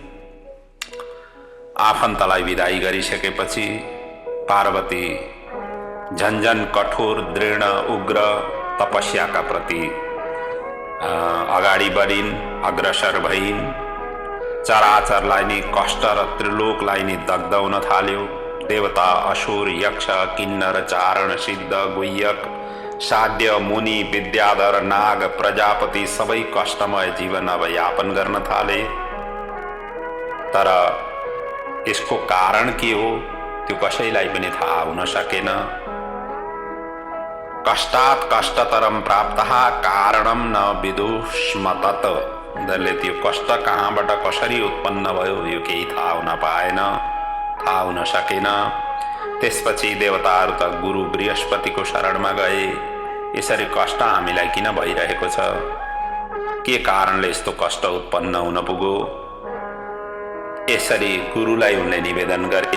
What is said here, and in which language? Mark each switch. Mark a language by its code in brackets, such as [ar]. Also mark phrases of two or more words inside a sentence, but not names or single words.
[ne] आफन्तलाई विदाई गरिसकेपछि पार्वती झन्झन कठोर दृढ उग्र तपस्याका प्रति अगाडि बढिन्, अग्रसर भइन्। चराचरलाई नि कष्ट र त्रिलोकलाई नि दग्ध हुन थाल्यो। देवता, असुर, यक्ष, किन्नर, चारण, सिद्ध, गुह्यक, साध्य, मुनि, विद्याधर, नाग, प्रजापति सबै कष्टमय जीवन अब यापन गर्न थाले। तर यसको कारण के हो त्यो कसैलाई पनि थाहा हुन सकेन। [sa] कष्टात् कष्टतरम प्राप्तः कारणम न विदुष्म तत्। [ne] उनीहरूले त्यो कष्ट कहाँबाट कसरी उत्पन्न भयो यो केही थाहा हुन पाएन, थाहा हुन सकेन। त्यसपछि देवताहरू त गुरु बृहस्पतिको शरणमा गए। यसरी कष्ट हामीलाई किन भइरहेको छ, के कारणले यस्तो कष्ट उत्पन्न हुन पुग्यो, यसरी गुरुलाई उनले निवेदन गरे।